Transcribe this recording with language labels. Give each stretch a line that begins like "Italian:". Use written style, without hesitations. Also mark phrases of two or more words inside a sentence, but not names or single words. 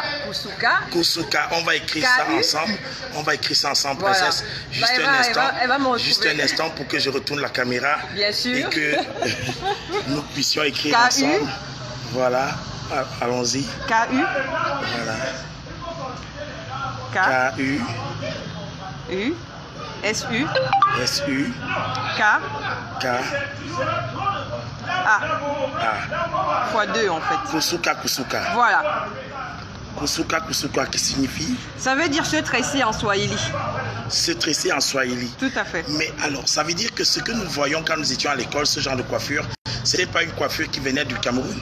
French: Koussouka, on va écrire ça ensemble. On va écrire ça ensemble, voilà. Princesse. Juste un instant. Elle va juste un instant pour que je retourne la caméra. Bien sûr. Et que nous puissions écrire ensemble. Voilà. Allons-y. K-U. Voilà. K-U. U. S-U. S-U. K. K. A. Fois 2 en fait. Koussouka. Voilà. Koussouka qui signifie? Ça veut dire se tresser en Swahili. Se tresser en Swahili. Tout à fait. Mais alors, ça veut dire que ce que nous voyons quand nous étions à l'école, ce genre de coiffure, ce n'est pas une coiffure qui venait du Cameroun?